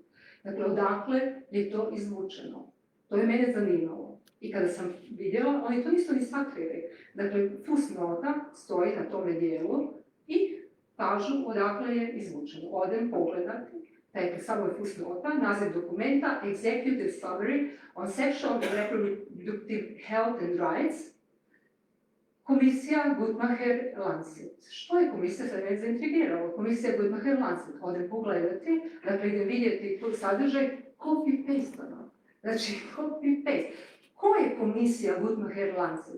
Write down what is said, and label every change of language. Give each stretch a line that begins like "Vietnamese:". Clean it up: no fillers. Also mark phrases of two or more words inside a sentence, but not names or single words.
Croatian: Dakle, odakle je to izvučeno? To je mene zanimalo. I kada sam vidjela, oni to nisu ni sakrili. Dakle, fusnota stoji na tome dijelu i kažu odakle je izvučeno. Odem pogledati, dakle, samo je fusnota, naziv dokumenta,
English: Executive Summary on Sexual and Reproductive Health and Rights,
Croatian: Komisija Guttmacher-Lancet. Što je komisija, sad me zaintrigiralo? Komisija Guttmacher-Lancet. Odem pogledati, dakle idem vidjeti sadržaj, copy-paste. Znači, copy-paste. Ko je komisija Guttmacher-Lancet?